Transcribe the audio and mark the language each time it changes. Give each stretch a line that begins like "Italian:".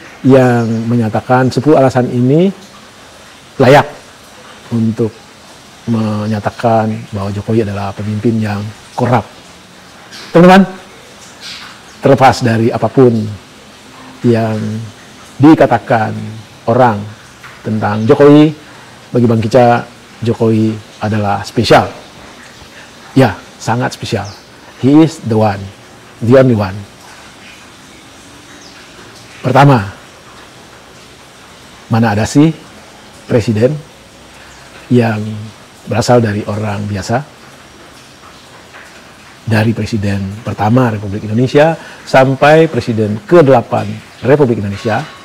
Indonesian: yang menyatakan 10 alasan ini layak untuk menyatakan bahwa Jokowi adalah pemimpin yang korup. Teman-teman, terlepas dari apapun yang dikatakan orang tentang Jokowi, bagi Bang Kica, Jokowi adalah spesial. Ya, sangat spesial.
English: He is the one, the only one.
Indonesian: Pertama, mana ada sih presiden yang berasal dari orang biasa? Dari presiden pertama Republik Indonesia sampai presiden ke-8 Republik Indonesia.